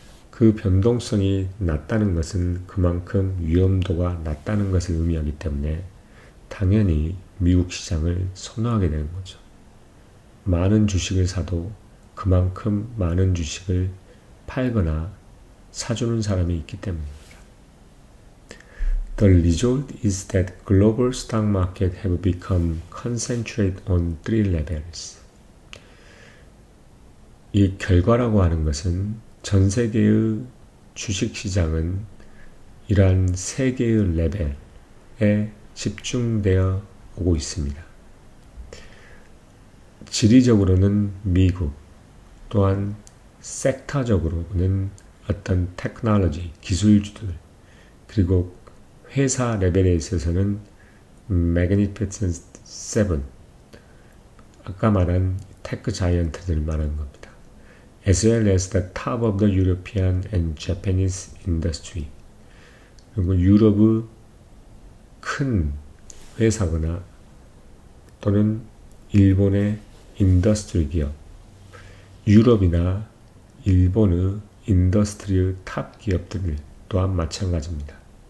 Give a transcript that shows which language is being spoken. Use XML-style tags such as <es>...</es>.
<ko>그 변동성이 낮다는 것은 그만큼 위험도가 낮다는 것을 의미하기 때문에 당연히 미국 시장을 선호하게 되는 거죠. 많은 주식을 사도 그만큼 많은 주식을 팔거나 사주는 사람이 있기 때문입니다.</ko> <en>The result is that global stock market have become concentrated on three levels.</en> <ko>이 결과라고 하는 것은 전 세계의 주식시장은 이러한 세 개의 레벨에 집중되어 오고 있습니다. 지리적으로는 미국, 또한 섹터적으로는 어떤 테크놀로지, 기술주들, 그리고 회사 레벨에 있어서는 Magnificent Seven, 아까 말한 테크 자이언트들 말하는 겁니다.</ko> <en>As well as the top of the European and Japanese industry.</en> <ko>그리고 유럽의 큰 회사거나 또는 일본의 인더스트리 기업, 유럽이나 일본의 인더스트리 탑 기업들 또한 마찬가지입니다.</ko>